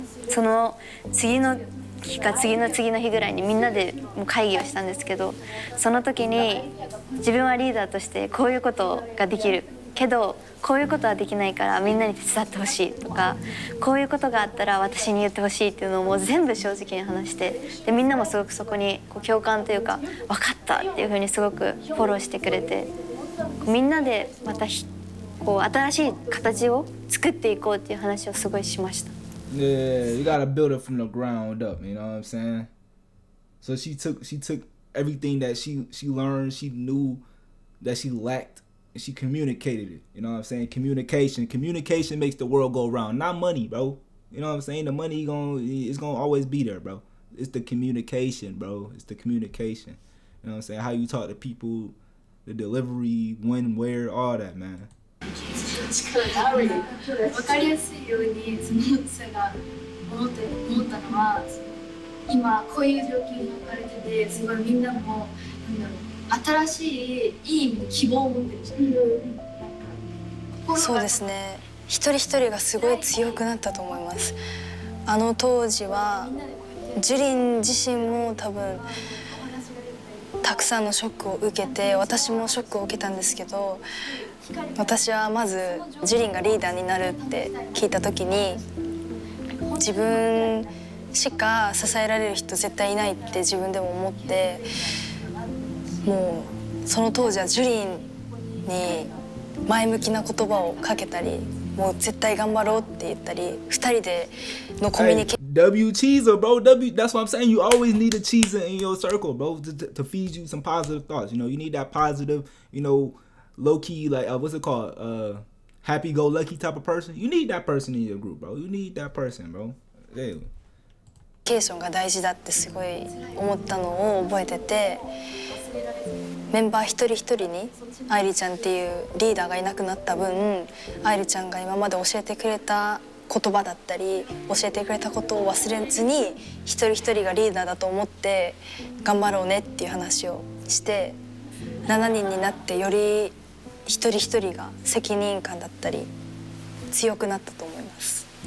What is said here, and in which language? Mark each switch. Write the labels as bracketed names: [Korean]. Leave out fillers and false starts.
[Japanese] その次の日か次の日ぐらいにみんなでもう会議をしたんですけど、その時に自分はリーダーとしてこういうことができるけどこういうことはできないからみんなに手伝ってほしいとか、こういうことがあったら私に言ってほしいっていうのをもう全部正直に話して、でみんなもすごくそこに共感というか分かったっていうふうにすごくフォローしてくれて、みんなでまた新しい形を作っていこうっていう話をすごいしました。 [English] Yeah, you gotta build it from the ground up. You know what I'm saying? So she took everything that she learned, she knew that she lacked, and she communicated it. You know what I'm saying? Communication makes the world go round. Not money, bro. You know what I'm saying? The money it's gonna always be there, bro. It's the communication, bro. It's the communication. You know what I'm saying? How you talk to people, the delivery, when, where, all that, man. [Japanese] 分かりやすいようにそれが思ったのは今こういう状況に置かれててすごいみんなも新しいいい意味で希望を持ってるじゃん。そうですね。一人一人がすごい強くなったと思います。あの当時はジュリン自身も多分たくさんのショックを受けて私もショックを受けたんですけど、私はまずジュリンがリーダーになるって聞いた時に自分しか支えられる人絶対いないって自分でも思って、もうその当時はジュリンに前向きな言葉をかけたり、もう絶対頑張ろうって言ったり、二人でのコミュニケーション。 [English] W cheeser, bro. That's what I'm saying. You always need a cheeser in your circle, bro, to feed you some positive thoughts. You know, you need that positive, you know, low key, like what's it called? Happy go lucky type of person. You need that person in your group, bro. You need that person, bro. Yeah. [Japanese] コミュニケーションが大事だってすごい思ったのを覚えてて、メンバー一人一人に愛梨ちゃんっていうリーダーがいなくなった分、愛梨ちゃんが今まで教えてくれた言葉だったり教えてくれたことを忘れずに一人一人がリーダーだと思って頑張ろうねっていう話をして7人になってより一人一人が責任感だったり強くなったと思います。